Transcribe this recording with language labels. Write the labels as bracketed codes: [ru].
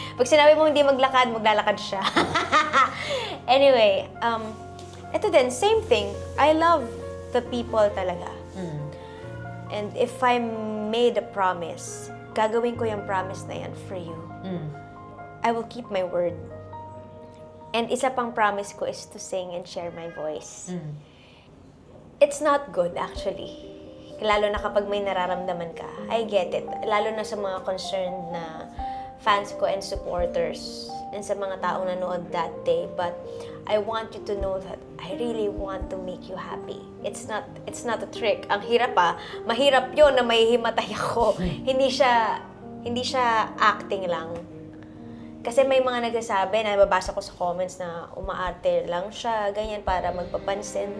[tl] Pag sinabi mo hindi maglakad, maglalakad siya. [en] Anyway, [tl] ito din, [en] same thing. I love the people [tl] talaga. Mm. [en] And if I made a promise, [tl] gagawin ko yung promise na yan [en] for you. Mm. I will keep my word. And [tl] isa pang [en] promise ko is to sing and share my voice. Mm. It's not good actually. [tl] Lalo na kapag may nararamdaman ka. [en] I get it. [tl] Lalo na sa mga concerned na fans ko and supporters and sa mga taong nanood [en] that day. But I want you to know that I really want to make you happy. It's not a trick. [tl] Ang hirap mahirap 'yon na mahihimatay ako. Hindi siya acting lang. Kasi may mga nagsasabi na nababasa ko sa comments na umaarte lang siya, ganyan para magpapansin.